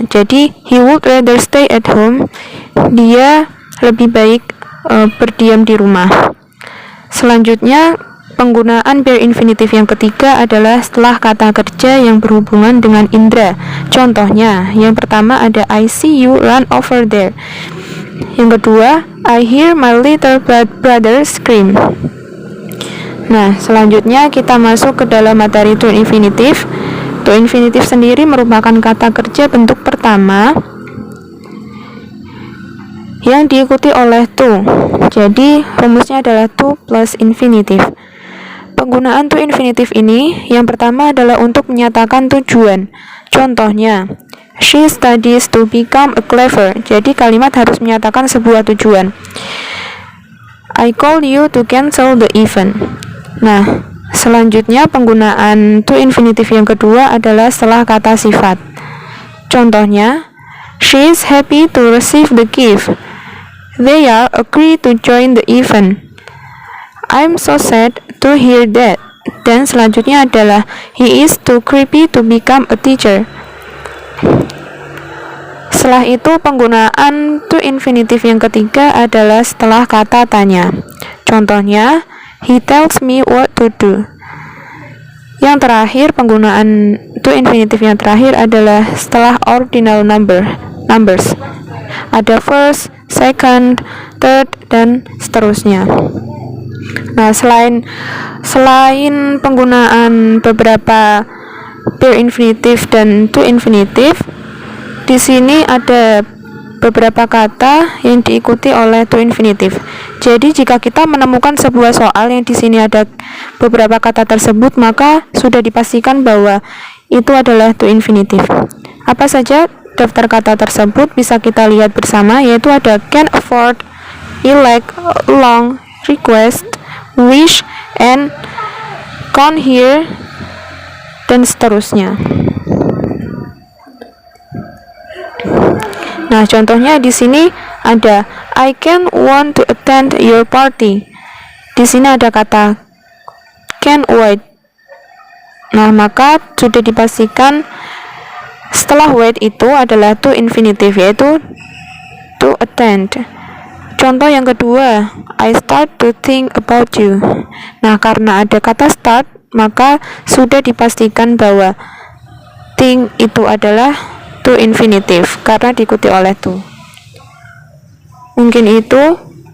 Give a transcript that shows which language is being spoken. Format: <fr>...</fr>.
<id>Jadi</id> <en>he would rather stay at home.</en> <id>Dia lebih baik berdiam di rumah. Selanjutnya penggunaan verb infinitif yang ketiga adalah setelah kata kerja yang berhubungan dengan indera. Contohnya, yang pertama ada</id> <en>I see you run over there.</en> <id>Yang kedua,</id> <en>I hear my little brother scream.</en> <id>Nah, selanjutnya kita masuk ke dalam materi to infinitive. To infinitive sendiri merupakan kata kerja bentuk pertama yang diikuti oleh to. Jadi, rumusnya adalah to plus infinitive. Penggunaan to infinitive ini yang pertama adalah untuk menyatakan tujuan. Contohnya,</id> <en>she studies to become a clever.</en> <id>Jadi kalimat harus menyatakan sebuah tujuan.</id> <en>I call you to cancel the event.</en> <id>Nah, selanjutnya penggunaan to infinitive yang kedua adalah setelah kata sifat. Contohnya,</id> <en>she is happy to receive the gift. They are agree to join the event. I'm so sad to hear that.</en> <id>Dan selanjutnya adalah</id> <en>he is too creepy to become a teacher.</en> <id>Setelah itu penggunaan to infinitive yang ketiga adalah setelah kata tanya. Contohnya,</id> <en>he tells me what to do.</en> <id>Yang terakhir, penggunaan to infinitive yang terakhir adalah setelah ordinal numbers. Ada first, second, third, dan seterusnya. Nah, selain penggunaan beberapa verb infinitive dan to infinitive, di sini ada beberapa kata yang diikuti oleh to infinitive. Jadi jika kita menemukan sebuah soal yang di sini ada beberapa kata tersebut, maka sudah dipastikan bahwa itu adalah to infinitive. Apa saja daftar kata tersebut bisa kita lihat bersama, yaitu ada can afford, elect, long, request, wish, and count here, dan seterusnya. Nah, contohnya di sini ada</id> <en>I can want to attend your party.</en> <id>Di sini ada kata can wait. Nah, maka sudah dipastikan setelah wait itu adalah to infinitive, yaitu to attend. Contoh yang kedua,</id> <en>I start to think about you.</en> <id>Nah, karena ada kata start, maka sudah dipastikan bahwa think itu adalah to infinitive karena diikuti oleh to. Mungkin itu.</id>